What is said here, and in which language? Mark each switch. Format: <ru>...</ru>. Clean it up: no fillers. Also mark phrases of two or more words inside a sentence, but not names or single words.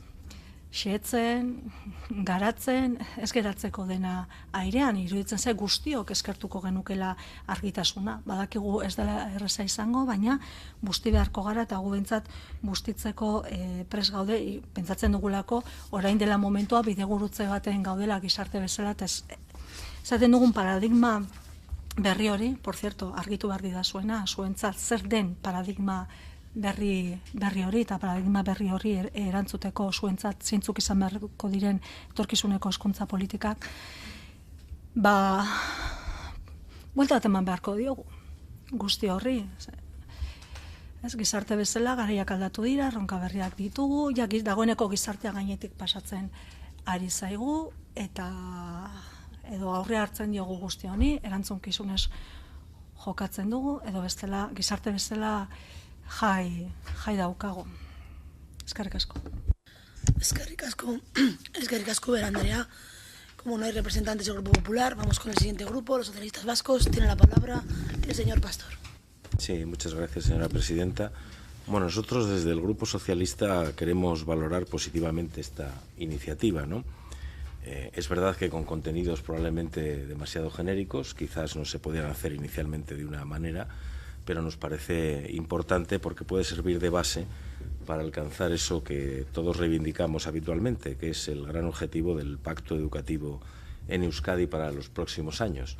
<eu>Xeetzen, garatzen, ez geratzeko dena airean, iruditzen ze guztiok eskertuko genukela argitasuna. Badakigu ez dela erraza izango, baina busti beharko gara eta gu behintzat bustitzeko pres gaude, pentsatzen dugulako orain dela momentua bidegurutze baten gaudela gizarte bezala, eta esaten dugun paradigma berri hori,</eu> <es>por cierto,</es> <eu>argitu behar didazuena, zuentzat zer den paradigma berri hori eta paradigma berri hori erantzuteko zuentzat zeintzuk izan beharko diren etorkizuneko hezkuntza politikak, buelta bat eman beharko diogu guzti horri. Ez, gizarte bezala garaiak aldatu dira, erronka berriak ditugu, dagoeneko gizartea gainetik pasatzen ari zaigu, eta edo aurre hartzen diogu guzti honi, erantzunkizunez jokatzen dugu, edo bestela, gizarte bezala jai daukago. Eskerrik asko. Eskerrik asko, Bera Andrea.</eu> <es>Como no hay representantes del Grupo Popular, vamos con el siguiente grupo, los socialistas vascos. Tiene la palabra el señor Pastor. Sí, muchas gracias, señora presidenta. Bueno, nosotros desde el Grupo Socialista queremos valorar positivamente esta iniciativa, ¿no? Es verdad que con contenidos probablemente demasiado genéricos, quizás no se podían hacer inicialmente de una manera, pero nos parece importante porque puede servir de base para alcanzar eso que todos reivindicamos habitualmente, que es el gran objetivo del pacto educativo en Euskadi para los próximos años.</es>